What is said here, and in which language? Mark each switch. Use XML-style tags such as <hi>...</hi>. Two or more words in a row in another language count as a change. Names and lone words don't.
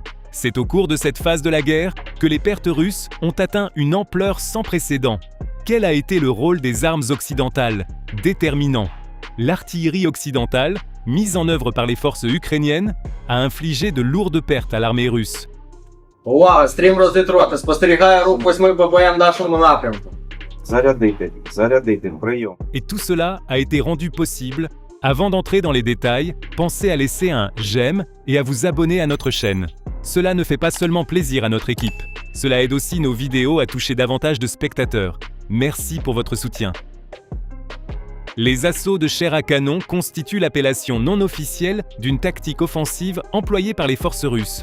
<fr>C'est au cours de cette phase de la guerre que les pertes russes ont atteint une ampleur sans précédent. Quel a été le rôle des armes occidentales ? Déterminant. L'artillerie occidentale, mise en œuvre par les forces ukrainiennes, a infligé de lourdes pertes à l'armée russe.</fr> <uk>Увага, стрім розвідроти, спостерігає рух 8 ББМ в нашому напрямку. Зарядити, прийом.</uk> <fr>Et tout cela a été rendu possible Avant d'entrer dans les détails, pensez à laisser un j'aime et à vous abonner à notre chaîne. Cela ne fait pas seulement plaisir à notre équipe, cela aide aussi nos vidéos à toucher davantage de spectateurs. Merci pour votre soutien. Les assauts de chair à canon constituent l'appellation non officielle d'une tactique offensive employée par les forces russes.</fr>